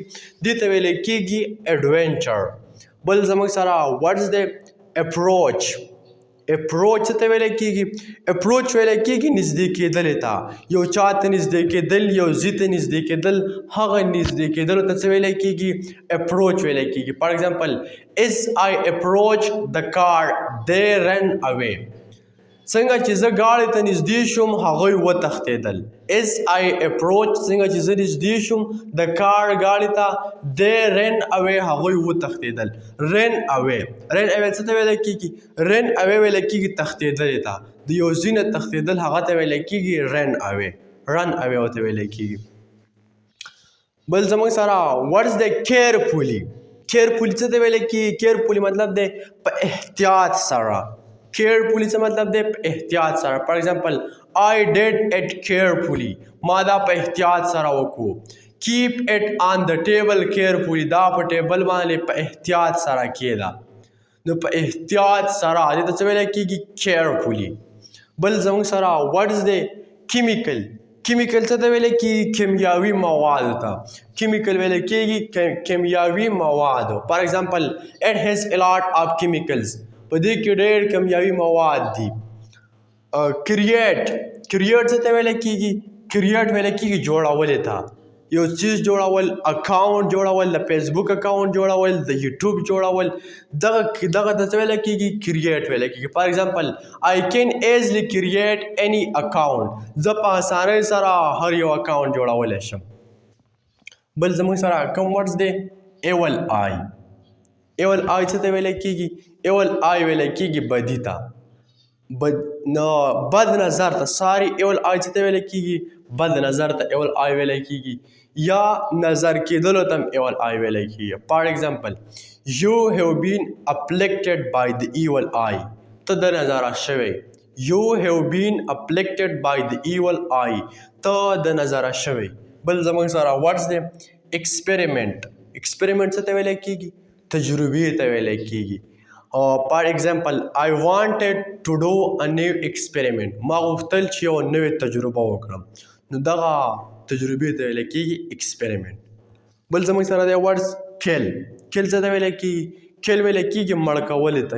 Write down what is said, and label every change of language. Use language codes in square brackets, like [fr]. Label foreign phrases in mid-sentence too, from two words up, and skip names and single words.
[ps] دې ته ویلی کېږي ایډونچر. بل زموږ سره ورډز دی اپروچ. اپروچ څه ته ویلی کېږي؟ اپروچ ویلی کېږي نږدې کېدلې ته. یو چا ته نږدې کېدل، یو ځي ته نږدې کېدل، هغه نږدې کېدلو ته څه ویلی کېږي؟ اپروچ ویلی کېږي. [en] for example as I approached the car they ran away. [ps] څنګه چې زه ګاډۍ ته نږدې شوم هغوی وتښتېدل. [en] as I approached [ps] څنګه چې زه نږدې شوم د کار ګاډۍ ته [en] they ran away [ps] هغوی وتښتېدل. [en] ran away [ps] څه ته ویلی کېږي؟ [en] ran away [ps] ویلی کېږي تښتېدلې ته. د یو ځای نه تښتېدل هغه ته ویلی کېږي [en] run away [ps] ورته ویلی کېږي. بل زموږ سره ورډز دی کیرفولي. کیرفولي څه ته ویلی کېږي؟ کیرفولي مطلب دی په احتیاط سره. کیرفولي څه مطلب دی؟ په احتیاط سره. [en] for example I did it carefully. [ps] ما دا په احتیاط سره وکړو. [en] keep it on the table carefully. [ps] دا په ټیبل باندې په احتیاط سره کېده. نو په احتیاط سره دې ته څه ویلی کېږي؟ carefully. بل زموږ سره ورډز دی کیمیکل. کیمیکل څه ته ویلی کېږي؟ کیمیاوي موادو ته. کیمیکل ویلی کېږي کیمیاوي موادو. [en] for example it has a lot of chemicals. [ps] په دې کې ډېر کیمیاوي مواد دي. کریټ څه ته ویلی کېږي؟ کریټ ویلی کېږي جوړولې ته. یو چیز جوړول، اکاونټ جوړول، د فیسبوک اکاونټ جوړول، د یوټیوب جوړول، دغه ته څه ویلی کېږي؟ کریټ ویلی کېږي. [en] for example I can easily create any account. [ps] زه په اسانۍ سره هر یو اکاونټ جوړولی شم. بل زموږ سره کوم ورډز دی [en] evil eye. evil eye [ps] څه ته ویلی کېږي؟ [en] evil eye [ps] ویلی کېږي بدي ته. بد نظر ته. [en] evil eye [ps] څه ته ویلی کېږي؟ بد نظر ته [en] evil eye [ps] ویلی کېږي. یا نظر کېدلو ته هم [en] evil eye [ps] ویلی کېږي. [en] for example you have been afflicted by the evil eye. [ps] ته د نظره شوی. [en] you have been afflicted by the evil eye. [ps] ته د نظره شوی. بل زموږ سره ورډز دی ایکسپریمنٹ. ایکسپریمنٹ څه ته ویلی کېږي؟ تجربې ته ویلی کېږي. [en] for example I wanted to do a new experiment. [ps] ما غوښتل چې یو نوې تجربه وکړم. نو دغه تجربې ته ویلی کېږي ایکسپریمنٹ. بل زموږ سره دی ورډز کیل. کیل څه ته ویلی کېږي؟ کیل ویلی کېږي مړ کولې ته.